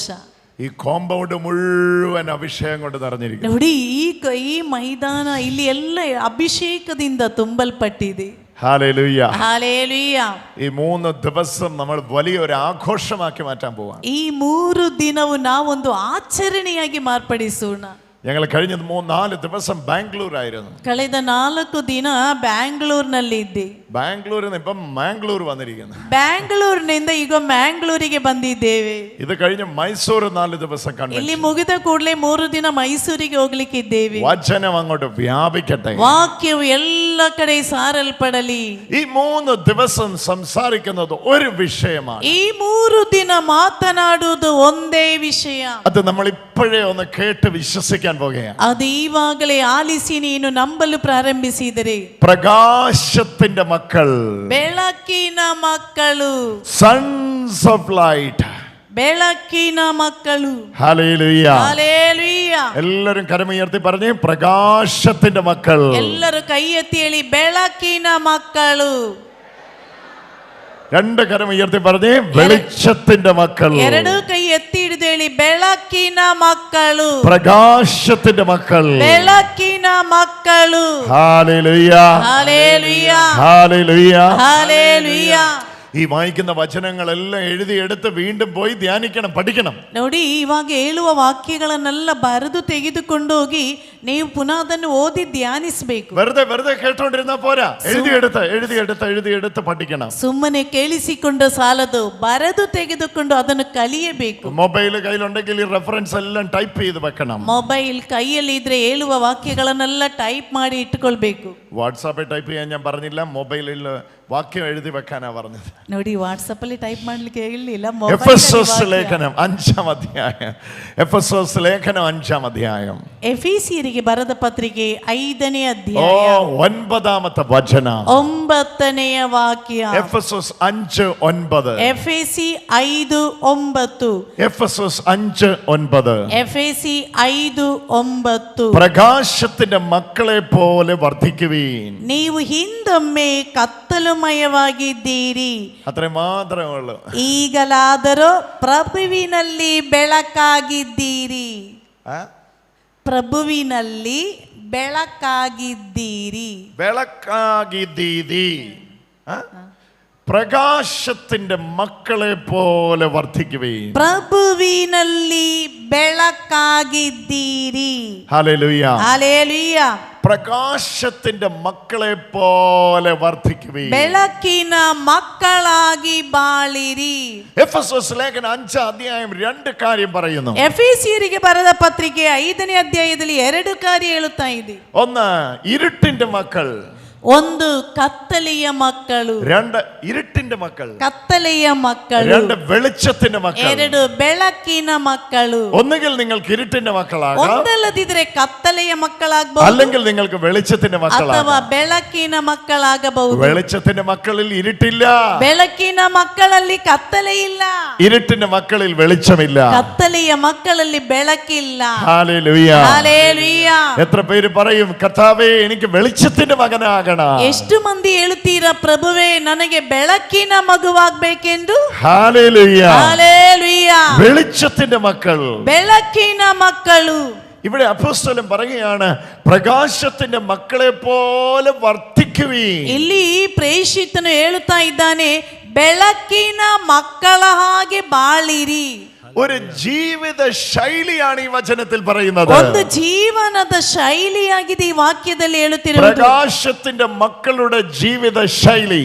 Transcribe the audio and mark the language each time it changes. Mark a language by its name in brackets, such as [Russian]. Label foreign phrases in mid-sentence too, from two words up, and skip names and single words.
[Malayalam] ഈ കോമ്പൗണ്ട് മുഴുവൻ അഭിഷേകം കൊണ്ട് നിറഞ്ഞിരിക്കുന്നു. [Kannada] ನೋಡಿ ಈ ಮೈದಾನ ಇಲ್ಲಿ ಎಲ್ಲ ಅಭಿಷೇಕದಿಂದ ತುಂಬಲ್ಪಟ್ಟಿದೆ. [Malayalam] ഹല്ലേലൂയ. ഹല്ലേലൂയ. ഈ 3 ദിവസം നമ്മൾ വലിയൊരു ആഘോഷമാക്കി മാറ്റാൻ പോവാണ്. [Kannada] ಈ 3 ದಿನವು ನಾವೊಂದು ಆಚರಣೆಯಾಗಿ ಮಾರ್ಪಡಿಸೋಣ. [Malayalam] ഞങ്ങൾ കഴിഞ്ഞ 3-4 ദിവസം ബാംഗ്ലൂരായിരുന്നു. [Kannada] ಕಳೆದ 4 ದಿನ ಬ್ಯಾಂಗ್ಳೂರ್ನಲ್ಲಿದ್ದೆ. [Malayalam] ബാംഗ്ലൂരിൽ നിന്ന് ഇപ്പം മാംഗ്ലൂർ വന്നിരിക്കുന്നു. [Kannada] ಬ್ಯಾಂಗ್ಳೂರಿನಿಂದ ಈಗ ಮ್ಯಾಂಗ್ಳೂರಿಗೆ ಬಂದಿದ್ದೇವೆ. [Malayalam] ഇത് കഴിഞ്ഞ് മൈസൂർ 4 ദിവസം കണ്ടു. [Kannada] ಇಲ್ಲಿ ಮುಗಿದ ಕೂಡಲೇ 3 ದಿನ ಮೈಸೂರಿಗೆ ಹೋಗ್ಲಿಕ್ಕಿದ್ದೇವೆ. [Malayalam] വചനം അങ്ങോട്ട് വ്യാപിക്കട്ടെ. [Kannada] ವಾಕ್ಯವು ಎಲ್ಲ ಕಡೆ ಸಾರಲ್ಪಡಲಿ. [Malayalam] ഈ 3 ദിവസം സംസാരിക്കുന്നത് ഒരു വിഷയമാണ്. [Kannada] ಈ 3 ದಿನ ಮಾತನಾಡುವುದು ಒಂದೇ ವಿಷಯ. [Malayalam] അത് നമ്മൾ ഇപ്പോഴേ ഒന്ന് കേട്ട് വിശ്വസിക്കാൻ പോകുകയാണ്. [Kannada] ಅದು ಈವಾಗಲೇ ಆಲಿಸಿ ನೀನು ನಂಬಲು ಪ್ರಾರಂಭಿಸಿದರೆ [Malayalam] പ്രകാശത്തിന്റെ മക്കൾ, [Kannada] ಬೆಳಕಿನ ಮಕ್ಕಳು, [English] sons of light, [Kannada] ಬೆಳಕಿನ ಮಕ್ಕಳು. [Malayalam] ഹല്ലേലൂയ. ഹല്ലേലൂയ. എല്ലാവരും കരമുയർത്തി പറഞ്ഞേ പ്രകാശത്തിന്റെ മക്കൾ. [Kannada] ಎಲ್ಲರೂ ಕೈ ಎತ್ತಿ ಹೇಳಿ ಬೆಳಕಿನ ಮಕ್ಕಳು. [Malayalam] 2 കരം ഉയർത്തി പറഞ്ഞേ വെളിച്ചത്തിന്റെ മക്കൾ. [Kannada] 2 ಕೈ ಎತ್ತಿ ಹಿಡಿದು ಹೇಳಿ ಬೆಳಕಿನ ಮಕ್ಕಳು, [Malayalam] പ്രകാശത്തിന്റെ മക്കൾ. [Kannada] ಬೆಳಕಿನ ಮಕ್ಕಳು. [Malayalam] ഹല്ലേലൂയ. ഹല്ലേലൂയ. ഹല്ലേലൂയ. ഹല്ലേലൂയ. ഈ വായിക്കുന്ന വചനങ്ങളെല്ലാം എഴുതിയെടുത്ത് വീണ്ടും പോയി ധ്യാനിക്കണം, പഠിക്കണം. [Kannada] ನೋಡಿ ಇವಾಗ ಹೇಳುವ ವಾಕ್ಯಗಳನ್ನೆಲ್ಲ ಬರೆದು ತೆಗೆದುಕೊಂಡು ಹೋಗಿ ನೀವು ಪುನಃ ಅದನ್ನು ಓದಿ ಧ್ಯಾನಿಸಬೇಕು. [Malayalam] വെറുതെ കേട്ടോണ്ടിരുന്നാ പോരാ, എഴുതിയെടുത്ത് പഠിക്കണം. [Kannada] ಸುಮ್ಮನೆ ಕೇಳಿಸಿಕೊಂಡು ಸಾಲದು, ಬರೆದು ತೆಗೆದುಕೊಂಡು ಅದನ್ನು ಕಲಿಯಬೇಕು. [Malayalam] മൊബൈൽ കയ്യിലുണ്ടെങ്കിൽ ഈ റെഫറൻസ് എല്ലാം ടൈപ്പ് ചെയ്ത് വെക്കണം. [Kannada] ಮೊಬೈಲ್ ಕೈಯಲ್ಲಿ ಇದ್ರೆ ಹೇಳುವ ವಾಕ್ಯಗಳನ್ನೆಲ್ಲ ಟೈಪ್ ಮಾಡಿ ಇಟ್ಟುಕೊಳ್ಬೇಕು. [Malayalam] വാട്സാപ്പിൽ ടൈപ്പ് ചെയ്യാൻ ഞാൻ പറഞ്ഞില്ല, മൊബൈലിൽ വാക്യം എഴുതി വെക്കാനാ പറഞ്ഞത്. [Kannada] ನೋಡಿ ವಾಟ್ಸಪ್ ಅಲ್ಲಿ ಟೈಪ್ ಮಾಡ್ಲಿಕ್ಕೆ ಹೇಳಿಲ್ಲ. [Malayalam] എഫെസോസ് ലേഖനം 5-ാം അധ്യായം. എഫെസോസ് ലേഖനം 5-ാം അധ്യായം. [Kannada] ಎಫೆಸಿಯರಿಗೆ ಬರೆದ ಪತ್ರಿಕೆ 5ನೇ ಅಧ್ಯಾಯ [Malayalam] 9ാമത്തെ വചനം. [Kannada] 9ನೇ ವಾಕ್ಯ. [Malayalam] എഫെസോസ് 5:9. [Kannada] ಎಫೆಸಿ 5:9. [Malayalam] എഫെസോസ് 5:9. [Kannada] എഫെസി 5:9. [Malayalam] പ്രകാശത്തിന്റെ മക്കളെ പോലെ വർദ്ധിക്കുവീൻ. [Kannada] ನೀವು ಹಿಂದೊಮ್ಮೆ ಕತ್ತಲುಮಯವಾಗಿದ್ದೀರಿ, [Malayalam] അത്ര മാത്രമേ ഉള്ളൂ. [Kannada] ಈಗಲಾದರೂ ಪ್ರಭುವಿನಲ್ಲಿ ಬೆಳಕಾಗಿದ್ದೀರಿ. ಪ್ರಭುವಿನಲ್ಲಿ ಬೆಳಕಾಗಿದ್ದೀರಿ. ಬೆಳಕಾಗಿದ್ದೀರಿ. [Malayalam] പ്രകാശത്തിന്റെ മക്കളെ പോലെ വർദ്ധിക്കുവീൻ. [Kannada] ಪ್ರಭುವಿನಲ್ಲಿ ಬೆಳಕಾಗಿದ್ದೀರಿ. [Malayalam] ഹല്ലേലൂയ. ഹല്ലേലൂയ. പ്രകാശത്തിന്റെ മക്കളെ പോലെ വർദ്ധിക്കുവീൻ. [Kannada] ಬೆಳಕಿನ ಮಕ್ಕಳಾಗಿ ಬಾಳಿರಿ. [Malayalam] എഫെസോസ് ലേഖനം 5-ാം അധ്യായം 2 കാര്യം പറയുന്നു. [Kannada] ಎಫೆಸಿಯರಿಗೆ ಬರೆದ ಪತ್ರಿಕೆ 5ನೇ ಅಧ್ಯಾಯದಲ್ಲಿ 2 ಕಾರ್ಯ ಹೇಳುತ್ತಾ ಇದೆ. [Malayalam] 1 ഇരുട്ടിന്റെ മക്കൾ, [Kannada] 1 ಕತ್ತಲೆಯ ಮಕ್ಕಳು, [Malayalam] 2 ഇരുട്ടിന്റെ മക്കൾ, [Kannada] ಕತ್ತಲೆಯ ಮಕ್ಕಳು, [Malayalam] 2 വെളിച്ചത്തിന്റെ മക്കൾ. [Kannada] 2 ಬೆಳಕಿನ ಮಕ್ಕಳು. [Malayalam] ഒന്നുകിൽ നിങ്ങൾക്ക് ഇരുട്ടിന്റെ മക്കളാകാം, [Kannada] ಒಂದಲ್ಲದಿದ್ರೆ ಕತ್ತಲೆಯ ಮಕ್ಕಳಾಗಬಹುದು, [Malayalam] അല്ലെങ്കിൽ നിങ്ങൾക്ക് വെളിച്ചത്തിന്റെ [Kannada] ಅಥವಾ [Malayalam] മക്കളാകാം. [Kannada] ಬೆಳಕಿನ ಮಕ್ಕಳಾಗಬಹುದು. [Malayalam] വെളിച്ചത്തിന്റെ മക്കളിൽ ഇരുട്ടില്ല, [Kannada] ಬೆಳಕಿನ ಮಕ್ಕಳಲ್ಲಿ ಕತ್ತಲೆ ಇಲ್ಲ, [Malayalam] ഇരുട്ടിന്റെ മക്കളിൽ വെളിച്ചമില്ല. [Kannada] ಕತ್ತಲೆಯ ಮಕ್ಕಳಲ್ಲಿ ಬೆಳಕಿಲ್ಲ. [Malayalam] ഹല്ലേലൂയ. ഹല്ലേലൂയ. എത്ര പേര് പറയും കർത്താവേ എനിക്ക് വെളിച്ചത്തിന്റെ മകനാകണം? [Kannada] ಎಷ್ಟು ಮಂದಿ ಹೇಳುತ್ತೀರಾ ಪ್ರಭುವೇ ನನಗೆ ಬೆಳಕಿನ ಮಗುವಾಗಬೇಕೆಂದು? [Malayalam] ഹല്ലേലൂയ. ഹല്ലേലൂയ. വെളിച്ചത്തിന്റെ മക്കൾ, [Kannada] ಬೆಳಕಿನ ಮಕ್ಕಳು. [Malayalam] ഇവിടെ അപ്പോസ്തലൻ പറയുകയാണ് പ്രകാശത്തിന്റെ മക്കളെ പോലെ വർദ്ധിക്കുവീൻ. [Kannada] ಇಲ್ಲಿ ಪ್ರೇಷಿತನು ಹೇಳುತ್ತಾ ಇದ್ದಾನೆ ಬೆಳಕಿನ ಮಕ್ಕಳ ಹಾಗೆ ಬಾಳಿರಿ. [Malayalam] ഒരു ജീവിത ശൈലിയാണ് ഈ വചനത്തിൽ പറയുന്നത്. [Kannada] ಒಂದು ಜೀವನದ ಶೈಲಿಯಾಗಿದೆ ಈ ವಾಕ್ಯದಲ್ಲಿ ಹೇಳುತ್ತಿರುವುದು. [Malayalam] പ്രകാശത്തിന്റെ മക്കളുടെ ജീവിത ശൈലി,